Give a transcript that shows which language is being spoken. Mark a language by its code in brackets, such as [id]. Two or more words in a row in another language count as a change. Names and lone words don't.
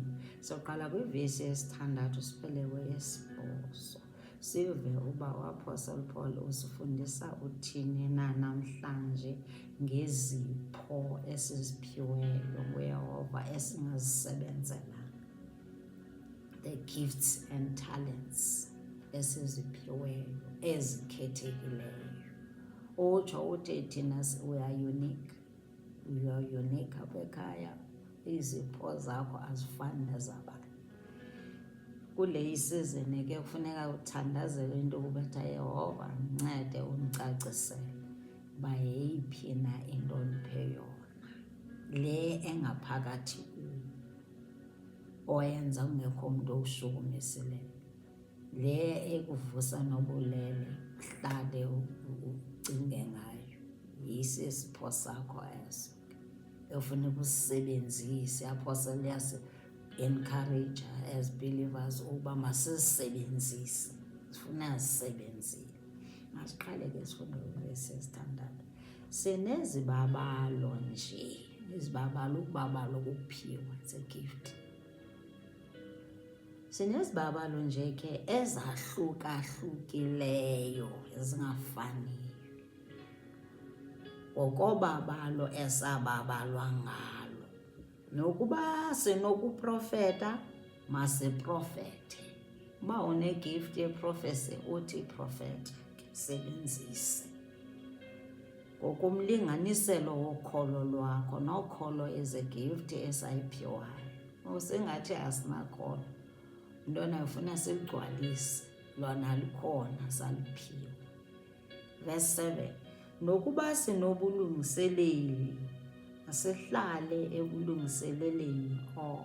[xh] Soqala kwivesi yesithandathu siphelewe yesibhozo. Sive uba uApostle Paul usifundisa uthini na namhlanje ngezipho esiziphiweyo nguYehova esingazisebenzelanga. [en] The gifts and talents [xh] esiziphiweyo ezikhethekileyo. Utsho uthi thina [en] we are unique. We are unique [xh] apha ekhaya. Izipho zakho azifani nezabanye. Kule isizini ke kufuneka uthandazele into yokuba Yehova mncede umcacisele uba yeyiphi na into ondiphe yona, le engaphakathi kuyo oyenza kungekho umntu owushukumisileyo, le ekuvusa nobulele uhlale ucinge ngayo. Yisipho sakho eso efuneka usisebenzise. Apostle yasi-encourage [en] as believers [xh] uba masizisebenzise, sifuna zisebenzile. Masiqale ke sifunde ivesi yesithandathu. Sinezibabalo nje, izibabalo, ukubabalo ukuphiwa, [en] it's a gift. [xh] Sinezibabalo nje ke ezahlukahlukileyo ezingafaniyo ngokobabalo esababalwa ngalo. Nokuba sinokuprofeta, masiprofethe. Uba unegift yeprofesi uthi profeta, sebenzise ngokumlinganiselo wokholo lwakho. Nokholo [en] is a gift [xh] esayiphiwayo. Usengathi asinakholo, into nayifuna siligcwalise, lona likhona saliphiwa. Verse 7, nokuba sinobulungiseleli masihlale ebulungiseleleni obo.